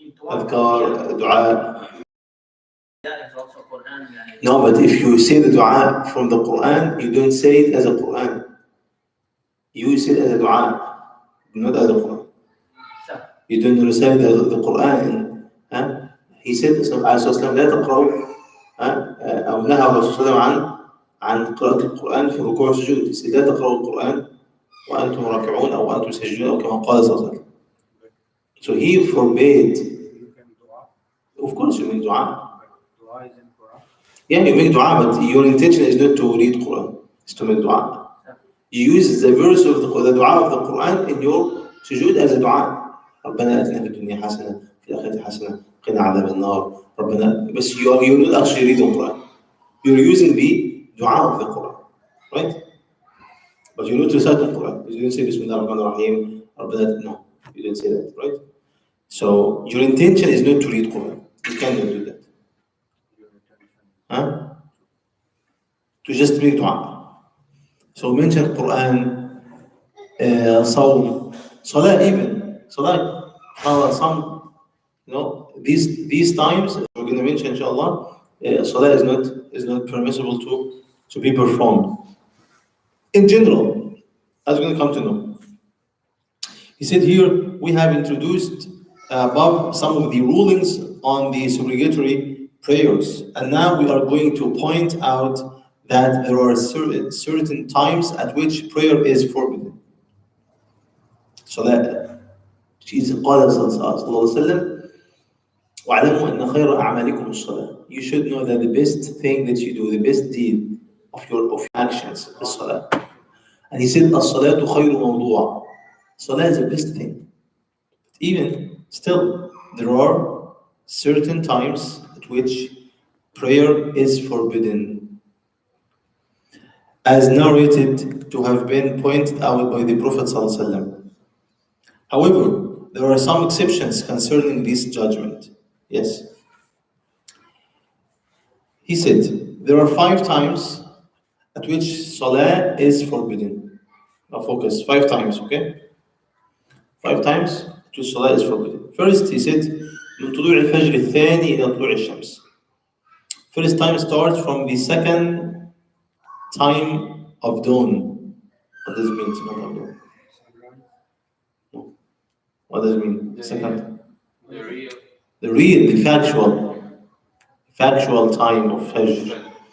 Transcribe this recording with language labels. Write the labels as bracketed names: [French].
[English] Adhkar, dua. No, but if you say the dua from the Quran, you don't say it as a Quran. You say it as a dua, not as a Quran. You don't recite the Quran. He said, [Arabic] عليه الصلاة والسلام, لا تقرأوا أو نهى الرسول صلى الله عليه وسلم عن قراءة القرآن في الركوع والسجود. [English] He said, [Arabic] لا تقرأوا القرآن وأنتم راكعون أو وأنتم ساجدون أو كما قال صلى الله عليه وسلم. [English] So he forbade. Of course you make dua. Dua is in Quran. Yeah, you make dua, but your intention is not to read Quran. It's to make dua. You use the verse of the dua of the Quran in your sujood as a dua. [Arabic] ربنا آتنا في الدنيا حسنة في الآخرة حسنة قنا عذاب النار ربنا. [English] But you're not actually reading the Quran. You're using the dua of the Quran, right? But you need to recite the Quran. You didn't say Bismillah ar-Rahman ar-Rahim. No, you didn't say that, right? So your intention is not to read Quran. You cannot do that. To just make dua. So mention Quran صوم, salah even, salah. Some, these times we're going to mention, inshallah, salah is not permissible to be performed. In general, as we're going to come to know. He said here, we have introduced above some of the rulings on the supplicatory prayers, and now we are going to point out that there are certain times at which prayer is forbidden. So that Jesus [Arabic] قال صلى الله عليه وسلم وَاعْلَمُوا أَنَّ خَيْرَ أَعْمَالِكُمُ الصَّلَاةِ. [English] You should know that the best thing that you do, the best deed of your actions is salah. And he said, [Arabic] الصلاة خير موضوع. [English] Salah is the best thing. Even still, there are certain times at which prayer is forbidden, as narrated to have been pointed out by the Prophet ﷺ. However, there are some exceptions concerning this judgment. Yes. He said, there are 5 times at which Salah is forbidden. Now focus, 5 times, okay? 5 times at which Salah is forbidden. First, he said, [Arabic] من طلوع الفجر الثاني إلى طلوع الشمس. [English] First time starts from the second time of dawn. What does it mean? Not of dawn. No. What does it mean? Second. The factual time of Fajr.